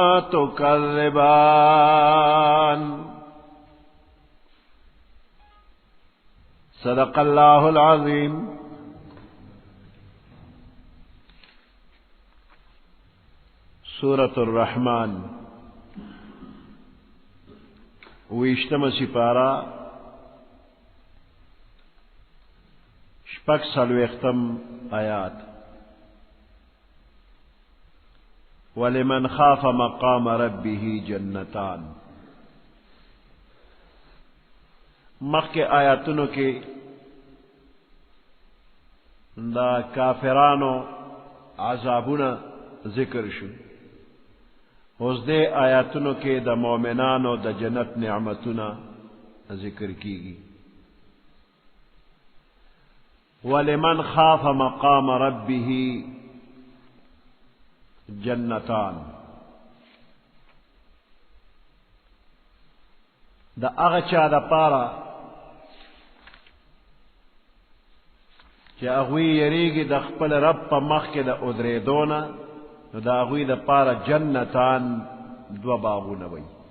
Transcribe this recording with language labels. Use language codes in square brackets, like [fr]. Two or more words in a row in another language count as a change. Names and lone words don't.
[ar] تكذبان صدق الله العظيم [ps] سورة الرحمن ویشتم سپارہ شپږ څلوېښتم آیات [ar] ولمن خاف مقام ربه جنتان [ps] مخکې آیاتونو کې دا کافرانو عذابونه ذکر شو اوس دې آیاتونو کې د مؤمنانو د جنت نعمتونه ذکر کیږي [ar] ولمن خاف مقام ربه [ps] جنتان د هغه چا د پاره چې هغوی یریږي د خپل رب په مخ کې د ودرېدو نه نو د هغوی د پاره جنتان دوه باغونه وي